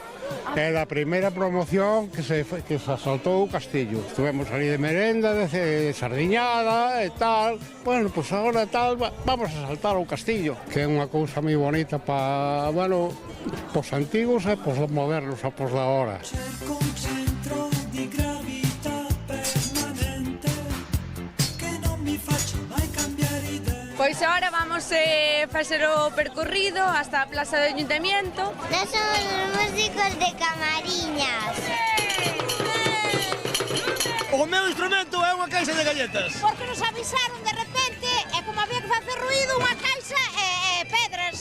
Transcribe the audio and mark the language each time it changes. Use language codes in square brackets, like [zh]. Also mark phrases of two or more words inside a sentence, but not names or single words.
[gl] É a primeira promoción que se asaltou o castillo. Estuvemos ali de merenda, de sardiñada e tal. Bueno, pois agora tal, vamos a asaltar o castillo, que é unha cousa moi bonita para, bueno, pos antigos e pos modernos e pos da hora. [it] Cerco un centro di gravità permanente che non mi faccia mai cambiare idea. [gl] Pois agora vamos facer o percorrido hasta a Plaza do Ayuntamiento. Nós somos os músicos de Camariñas. O meu instrumento é unha caixa de galletas. Porque nos avisaron de repente e como había que facer ruído unha caixa e pedras.